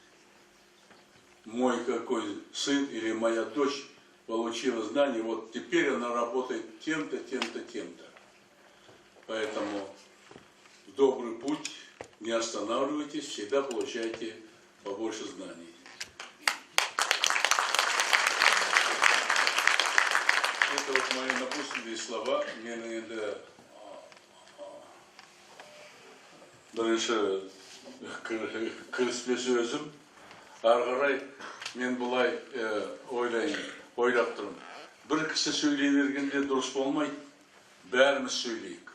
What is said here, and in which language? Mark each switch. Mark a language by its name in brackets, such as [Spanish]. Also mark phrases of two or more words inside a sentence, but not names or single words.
[Russian] мой какой сын или моя дочь получила знания, вот теперь она работает тем-то, тем-то, тем-то. Поэтому в добрый путь, не останавливайтесь, всегда получайте побольше знаний. Это вот мои напутственные слова. [Kazakh] Мен енді бірінші кіріспес өзім. Ары қарай мен бұлай ойлап тұрмын. Бір кісі сөйлей бергенде дұрыс болмайды, бәріміз сөйлейік.